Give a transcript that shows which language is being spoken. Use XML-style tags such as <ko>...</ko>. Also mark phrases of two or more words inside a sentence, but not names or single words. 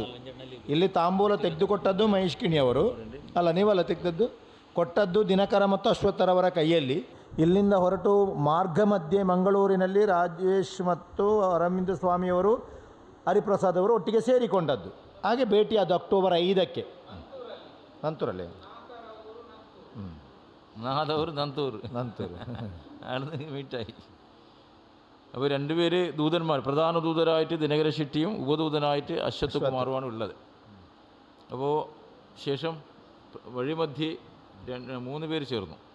<kn>ಇಲ್ಲಿ ತಾಂಬೂಲ ತೆಗೆದುಕೊಟ್ಟದ್ದು ಮಹೇಶ್ ಕಿಣಿಯವರು ಅಲ್ಲ, ನೀವಲ್ಲ ತೆಗೆದದ್ದು. ಕೊಟ್ಟದ್ದು ದಿನಕರ ಮತ್ತು ಅಶ್ವತ್ಥರವರ ಕೈಯಲ್ಲಿ. ಇಲ್ಲಿಂದ ಹೊರಟು ಮಾರ್ಗ ಮಧ್ಯೆ ಮಂಗಳೂರಿನಲ್ಲಿ ರಾಜೇಶ್ ಮತ್ತು ಅರವಿಂದ ಸ್ವಾಮಿಯವರು, ಹರಿಪ್ರಸಾದ್ ಅವರು ಒಟ್ಟಿಗೆ ಸೇರಿಕೊಂಡದ್ದು. ಹಾಗೆ ಭೇಟಿಯಾದ ಅಕ್ಟೋಬರ್ 5ಕ್ಕೆ ನಂತೂರಲ್ಲಿ.</kn> <ml>നന്തൂർ മീറ്റായി. അപ്പോൾ രണ്ടുപേര് ദൂതന്മാർ, പ്രധാന ദൂതരായിട്ട് ദിനകര ഷെട്ടിയും ഉപദൂതനായിട്ട് അശ്വത് കുമാറുമാണ് ഉള്ളത്. അപ്പോൾ ശേഷം വഴിമധ്യേ 3 പേര് ചേർന്നു.</ml>